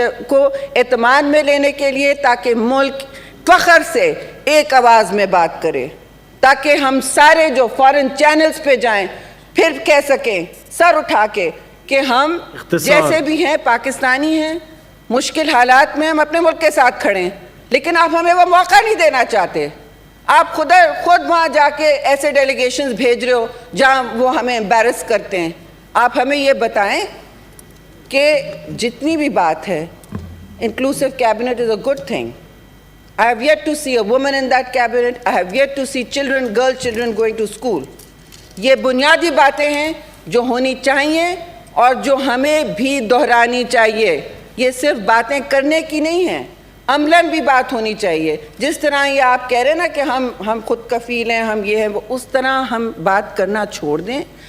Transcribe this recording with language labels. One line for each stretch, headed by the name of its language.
Urdu: کو اعتماد میں لینے کے لیے, تاکہ ملک فخر سے ایک آواز میں بات کرے, تاکہ ہم سارے جو فارن چینلز پہ جائیں پھر کہہ سکیں سر اٹھا کے کہ ہم جیسے بھی ہیں پاکستانی ہیں, مشکل حالات میں ہم اپنے ملک کے ساتھ کھڑے ہیں, لیکن آپ ہمیں وہ موقع نہیں دینا چاہتے. آپ خود وہاں جا کے ایسے ڈیلیگیشنز بھیج رہے ہو جہاں وہ ہمیں امبیرس کرتے ہیں. آپ ہمیں یہ بتائیں کہ جتنی بھی بات ہے,
English: inclusive cabinet is a good thing. I have yet to see a woman in that cabinet. I have yet to see girl children going to school.
Urdu: یہ بنیادی باتیں ہیں جو ہونی چاہیے اور جو ہمیں بھی دہرانی چاہیے. یہ صرف باتیں کرنے کی نہیں ہیں, عملاً بھی بات ہونی چاہیے. جس طرح یہ آپ کہہ رہے ہیں نا کہ ہم خود کفیل ہیں, ہم یہ ہیں, اس طرح ہم بات کرنا چھوڑ دیں.